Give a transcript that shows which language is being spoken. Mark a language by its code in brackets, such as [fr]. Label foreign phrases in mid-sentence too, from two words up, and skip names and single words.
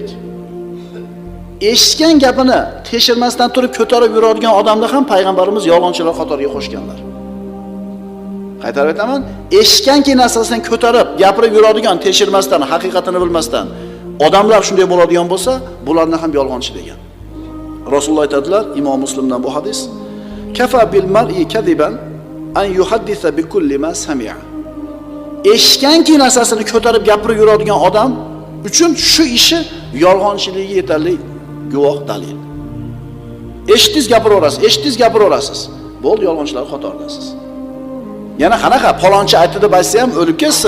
[uz] Eshitgan gapini tekshirmasdan turib ko'tarib yuradigan odamni ham payg'ambarimiz yolg'onchilar qatoriga qo'shganlar. Qaytarib aytaman, eshitganki narsasini ko'tarib gapirib yuradigan, tekshirmasdan, haqiqatini bilmasdan odamlar shunday bo'ladigan bo'lsa, bularni ham yolg'onchi degan. Rasululloh aytadilar, Imom Muslimdan bu hadis: [ar] "كفى بالمرء كذبا أن يحدث بكل ما سمع." [uz] Eshitganki narsasini ko'tarib gapirib yuradigan odam uchun shu ishi yolg'onchiligi yetarli guvoh dalil. Eshitdingiz gapiraverasiz, eshitdingiz gapiraverasiz. Bo'ldi, yolg'onchilar qatoridasiz. Yana qanaqa palonchi aytdi deb aytsa ham o'lib ketsin.